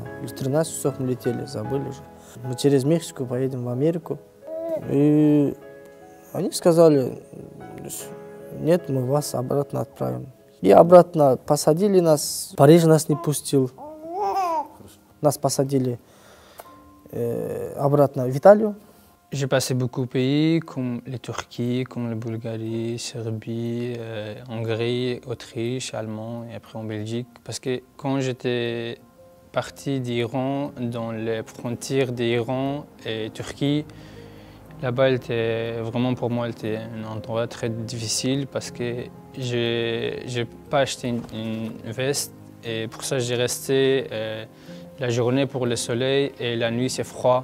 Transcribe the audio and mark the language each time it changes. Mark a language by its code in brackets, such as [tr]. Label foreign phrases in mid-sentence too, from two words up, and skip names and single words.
[ru] Или 13 часов мы летели, забыли уже. Мы через Мексику поедем в Америку. И они сказали, нет, мы вас обратно отправим. И обратно посадили нас, Париж нас не пустил. Нас посадили обратно в Италию. [fr] J'ai passé beaucoup de pays, comme les Turquie, comme la Bulgarie, Serbie, Hongrie, Autriche, Allemagne et après en Belgique. Parce que quand j'étais parti d'Iran, dans les frontières d'Iran et Turquie, là-bas, vraiment pour moi, c'était un endroit très difficile parce que je n'ai pas acheté une veste Et pour ça, j'ai resté la journée pour le soleil et la nuit, c'est froid.